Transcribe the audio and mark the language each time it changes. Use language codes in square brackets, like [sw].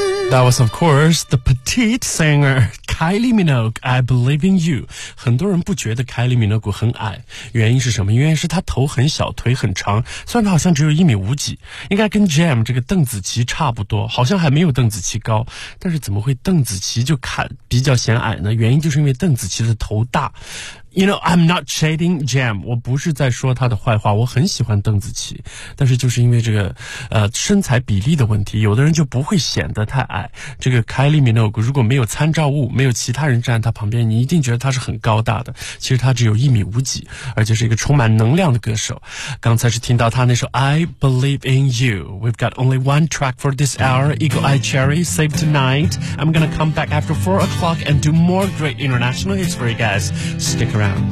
[en] That was, of course, the petite singer Kylie Minogue, I Believe in You. [zh] 很多人不觉得 Kylie Minogue 很矮，原因是什么？原因是她头很小，腿很长，虽然她好像只有一米五几，应该跟 Jam 这个邓紫棋差不多，好像还没有邓紫棋高，但是怎么会邓紫棋就看比较显矮呢？原因就是因为邓紫棋的头大。 [en] You know, I'm not shading Jam. [zh] 我不是在说他的坏话，我很喜欢邓紫棋，但是就是因为这个身材比例的问题，有的人就不会显得太矮。这个 Kylie Minogue 如果没有参照物，没有其他人站在他旁边，你一定觉得他是很高大的。其实他只有一米五几，而且是一个充满能量的歌手。刚才是听到他那首 I Believe in You. [en] We've got only one track for this hour. Eagle Eye Cherry, Save Tonight. I'm gonna come back after 4 o'clock and do more great international hits for you guys. Stick around.